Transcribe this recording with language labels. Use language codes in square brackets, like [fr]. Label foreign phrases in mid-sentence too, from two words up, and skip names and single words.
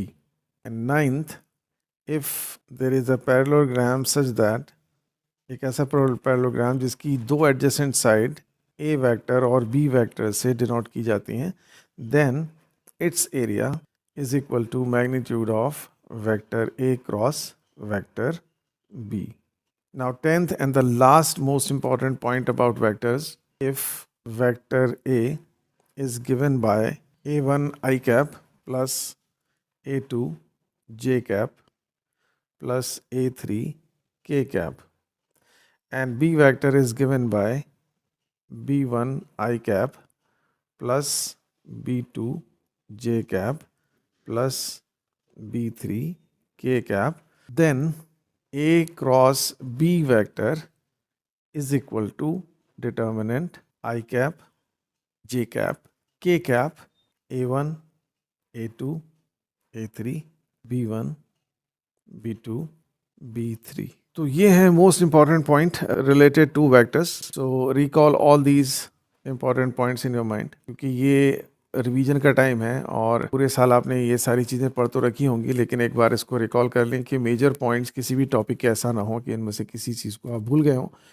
[en] And ninth, if there is a parallelogram such that, [hi] एक ऐसा पैरेललोग्राम जिसकी दो [en] adjacent side A vector and B vector [hi] से डिनोट की जाती हैं, [en] then its area is equal to magnitude of vector A cross vector B. Now 10th and the last most important point about vectors, if vector A is given by a1 I cap plus a2 j cap plus a3 k cap, and B vector is given by b1 I cap plus b2 j cap plus b3 k cap, then a cross b vector is equal to determinant I cap, j cap, k cap, a1, a2, a3, b1, b2, b3. [hi] तो ये है [en] most important point related to vectors. So recall all these important points in your mind, [hi] क्योंकि ये रिवीजन का टाइम है और पूरे साल आपने ये सारी चीज़ें पढ़ तो रखी होंगी, लेकिन एक बार इसको रिकॉल कर लें कि [en] major points [hi] किसी भी टॉपिक के ऐसा ना हो कि इनमें से किसी चीज़ को आप भूल गए हों.